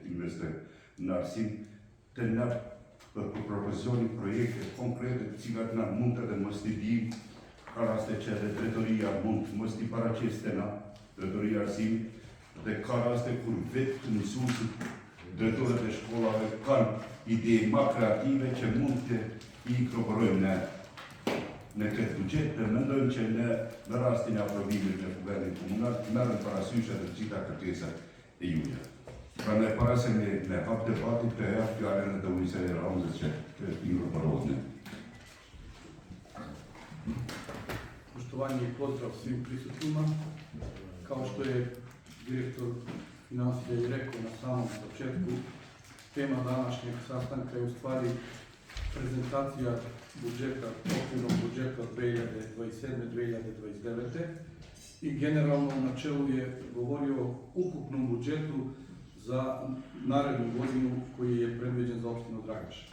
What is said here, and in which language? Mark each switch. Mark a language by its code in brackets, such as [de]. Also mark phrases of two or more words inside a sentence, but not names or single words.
[sq] të investojmë në arsim, të na propozoni projekte konkrete të cilat na mund edhe mos t'i dim, ka raste që edhe drejtoria mund mos t'i paraqeste na, drejtoria e arsimit, dhe ka raste kur vetë të mësuesit, drejtorët e shkollave kanë ide më kreative që mund të i inkorporojmë në këtë buxhet, dhe mendojmë që në rastin e aprovimit në Kuvendit Komunal merren parasysh edhe të gjitha kërkesat e juja. Prandaj para se me hap debatin të jap fjalën edhe Ujsej Ramzës që të inkorporohet. [bs] Poštovanje i pozdrav svim prisutnima. Kao što je direktor financija i rekao na samom početku, tema današnjeg sastanka je u stvari prezentacija budžeta, okvirnog budžeta 2027-2029 i generalno u načelu je govorio o ukupnom budžetu za narednu godinu koji je predviđen za opštinu Dragaš.